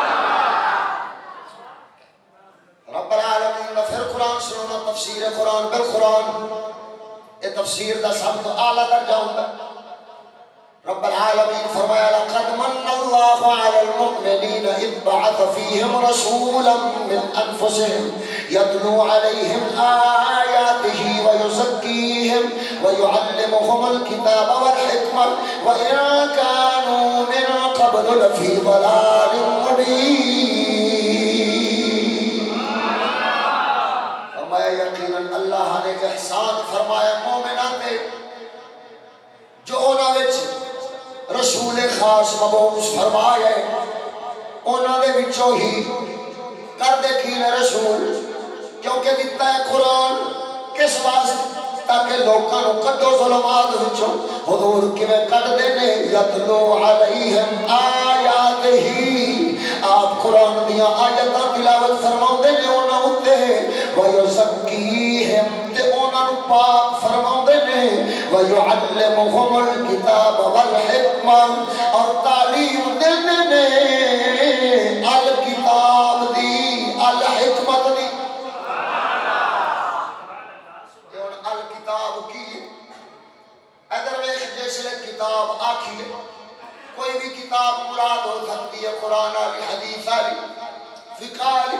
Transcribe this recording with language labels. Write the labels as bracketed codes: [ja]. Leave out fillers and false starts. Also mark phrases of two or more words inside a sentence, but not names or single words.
[pa] رب العالمین نے پھر قرآن سنانا تفسیر قرآن بالقرآن یہ تفسیر دا سب تو اعلیٰ درجہ ہوتا ہے رب العالمین فرمایا [ar] لقد من اللہ علی المؤمنین اذ بعث فیہم رسولا من انفسہم یتلو علیہم آیاتہ ویزکیہم ویعلمہم الکتاب والحکمہ وإن كانوا من قبل لفی ضلال [pa] مبین فرمایا یقیناً اللہ نے احسان فرمایا مومنان نے جو انہاں وچ رسول خاص مبعوث فرمایا ہے انہاں دے وچوں ہی کر دے کی رسول کیونکہ دیتا ہے قرآن کس واسطے تاکہ لوکاں نو کڈو ظلمات وچوں حضور کیویں کڈ دے نے [ar] یتلو علیہم آیات [pa] ہی آپ قرآن دیاں آیاتاں تلاوت فرماؤندے نے انہاں اُتے ویزکیہم تے انہاں نو پاک فرماؤندے نے [ar] ویعلمہم الکتاب والحکمہ [pa] اور تعلیم دیندے نے الکتاب دی الحکمت دی الکتاب کی ادھر ویکھ جس لئے کتاب آکھیے کوئی بھی کتاب مراد ہو سکتی ہے قرآن والی حدیث والی فقہ والی